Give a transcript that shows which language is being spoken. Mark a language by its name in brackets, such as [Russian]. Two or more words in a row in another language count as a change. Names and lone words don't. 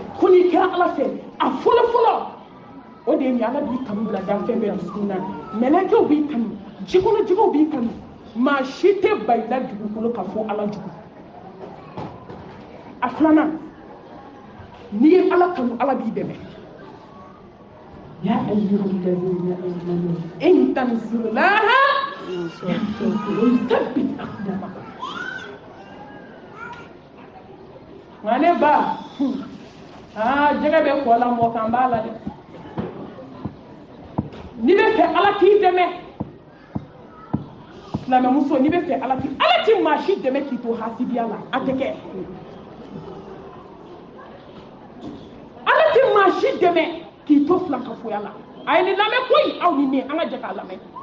[Bambara] ko n'i kɛra ala fɛ a fɔlɔ o de ye nin ala b'i kanu bila danfɛn bɛɛ dusukun na mɛlɛkɛw b'i kanu jikɔnɔjɛgɛw b'i kanu maa si tɛ ba i la dugukolo ka fɔ ala jugu a filanan n'i ye ala kanu ala b'i dɛmɛ [Arabic] يا أيها الذين آمنوا إن تنصروا الله يثبت أقدامكم [Bambara] wane ba jɛgɛ bɛ kɔ la mɔgɔ kan b'a la dɛ n'i bɛ fɛ ala k'i dɛmɛ silamɛmuso n'i bɛ fɛ ala ti maa si dɛmɛ k'i to hasidiya la a tɛ kɛ ala ti maa si dɛmɛ k'i to filankafoya la a ye nin lamɛn koyi aw ni ne an ka jɛ k'a lamɛn